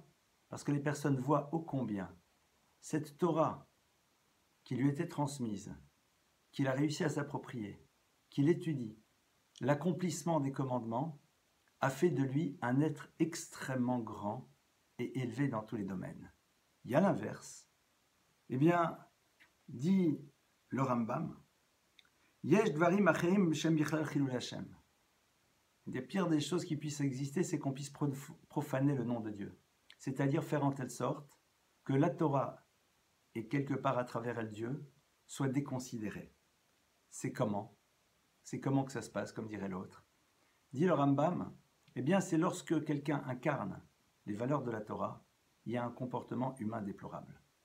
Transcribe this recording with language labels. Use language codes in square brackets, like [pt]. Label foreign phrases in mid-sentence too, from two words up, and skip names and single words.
[fr] Parce que les personnes voient ô combien cette Torah qui lui était transmise, qu'il a réussi à s'approprier, qu'il étudie, l'accomplissement des commandements, a fait de lui un être extrêmement grand et élevé dans tous les domaines. Il y a l'inverse. Eh bien, dit le Rambam, [he] יש דברים אחרים שהם בכלל חילול השם. [fr] Des pires des choses qui puissent exister, c'est qu'on puisse profaner le nom de Dieu. C'est-à-dire faire en telle sorte que la Torah, et quelque part à travers elle Dieu, soit déconsidérée. C'est comment? C'est comment que ça se passe, comme dirait l'autre. Dit le Rambam, eh bien c'est lorsque quelqu'un incarne les valeurs de la Torah, il y a un comportement humain déplorable.